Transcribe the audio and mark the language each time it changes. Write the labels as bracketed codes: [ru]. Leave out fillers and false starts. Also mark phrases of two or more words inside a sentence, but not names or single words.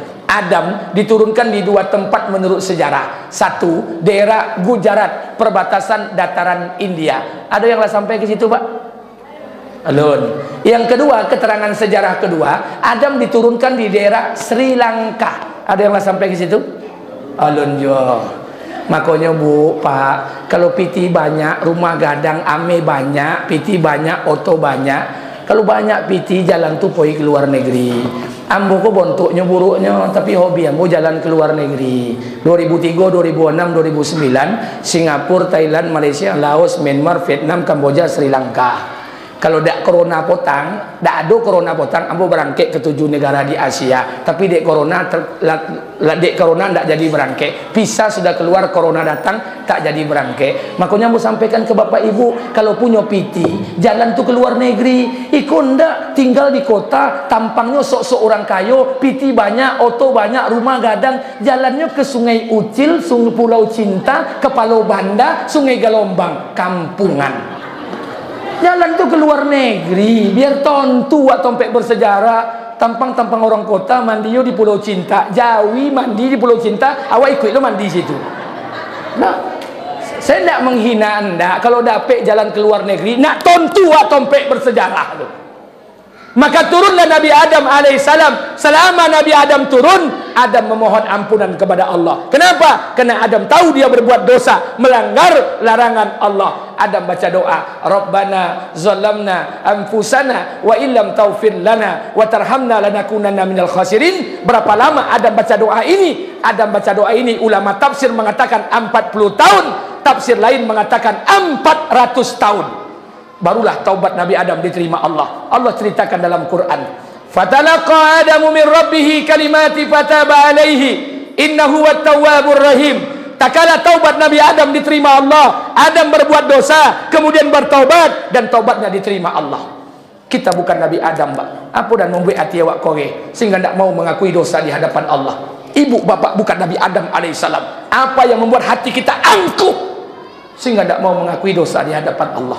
[id] Adam diturunkan di 2 tempat menurut sejarah. Satu, daerah Gujarat, perbatasan dataran India. Ada yang lah sampai ke situ, Pak? [min] Alun. [id] Yang kedua, keterangan sejarah kedua, Adam diturunkan di daerah Sri Lanka. Ada yang lah sampai ke situ? [min] Alun jo. Makanya Bu, Pak, kalau piti banyak, rumah gadang ame banyak, piti banyak, oto banyak. Kalau banyak piti jalan tu pergi ke luar negeri. Ambo kok bentuknya buruknya, tapi hobi ambo jalan ke luar negeri. 2003, 2006, 2009, Singapura, Thailand, Malaysia, Laos, Myanmar, Vietnam, Kamboja, Sri Lanka. Kalau dak corona potang, dak ada corona potang, ambo berangkat ke 7 negara di Asia. Tapi dek corona ndak jadi berangkat. [id] Visa sudah keluar, corona datang, tak jadi berangkat. Makanya ambo sampaikan ke Bapak Ibu, kalau punya piti, jalan tuh ke luar negeri. [min] Ikut ndak tinggal di kota, tampangnya sok-sok orang kaya, piti banyak, oto banyak, rumah gadang, jalannya ke Sungai Ucil, Sungai Pulau Cinta, ke Palau Banda, Sungai Galombang, kampungan. Jalan tuh ke luar negeri, biar tontu atau sampai bersejarah. tampang-tampang orang kota mandi yo di Pulau Cinta, Jawi mandi di Pulau Cinta, awak ikut lo mandi situ. [id] Nah, saya tidak menghina anda kalau dapet jalan ke luar negeri nak tontu tompek bersejarah tu. Maka turunlah Nabi Adam alaihissalam. Selama Nabi Adam turun, Adam memohon ampunan kepada Allah. Kenapa? Karena Adam tahu dia berbuat dosa, melanggar larangan Allah. Adam baca doa, [ar] ربنا ظلمنا أنفسنا وإن لم تغفر لنا وترحمنا لنكونن من الخاسرين. [id] Berapa lama Adam baca doa ini? Adam baca doa ini, ulama tafsir mengatakan 40 tahun, tafsir lain mengatakan 400 tahun. Barulah taubat Nabi Adam diterima Allah. Allah ceritakan dalam Quran, [ar] فتلقى آدم من ربه كلمات فتاب عليه إنه هو التواب الرحيم. [id] Tak kala taubat Nabi Adam diterima Allah, Adam berbuat dosa kemudian bertaubat dan taubatnya diterima Allah. Kita bukan Nabi Adam, Pak. Apa dan membuat hati awak kore sehingga tidak mau mengakui dosa di hadapan Allah? Ibu bapak bukan Nabi Adam alaihissalam. Apa yang membuat hati kita angkuh sehingga tidak mau mengakui dosa di hadapan Allah?